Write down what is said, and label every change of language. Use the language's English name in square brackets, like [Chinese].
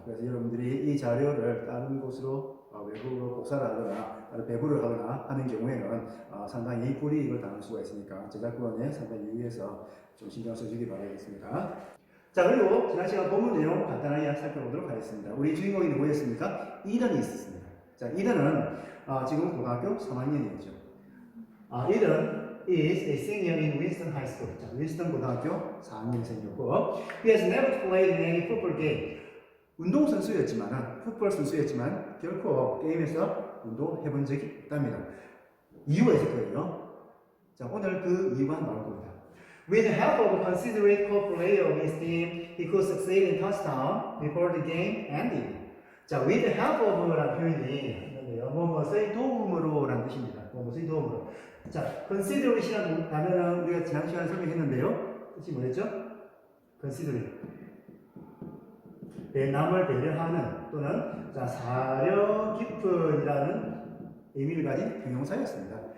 [Korean] 그래서 여러분들이 이 자료를 다른 곳으로 외국으로 복사를 하거나 배부를 하거나 하는 경우에는 상당히 불이익을 당할 수가 있으니까 저작권에 상당히 유의해서 좀 신경 써주기 바라겠습니다. 자, 그리고 지난 시간 본문 내용 간단하게 살펴보도록 하겠습니다. 우리 주인공이 누구였습니까? 이든이 있었습니다. 자, 이든은 지금 고등학교 3학년이었죠. [English] 이든 is a senior in Winston High School. [Korean] 자, 윈스턴 고등학교 4학년생이었고 [English] He has never played in any football game. [Korean] 운동선수였지만, 풋볼 선수였지만 결코 게임에서 운동해본 적이 없답니다. 이유가 있을 거예요. 자, 오늘 그 이유가 나올 겁니다. [English] With the help of a considerate co-player of his team, he could succeed in touchdown before the game ended. [Korean] 자, [English] with the help of [Korean] 라는 표현이 있는데요. 뭐뭐의 도움으로 라는 뜻입니다. 뭐뭐의 도움으로. 자, considerate이라는 단어는 우리가 지난 시간에 설명했는데요. 뜻이 뭐였죠? considerate. 남을 배려하는 또는 자, 사려 깊은이라는 의미를 가진 형용사였습니다.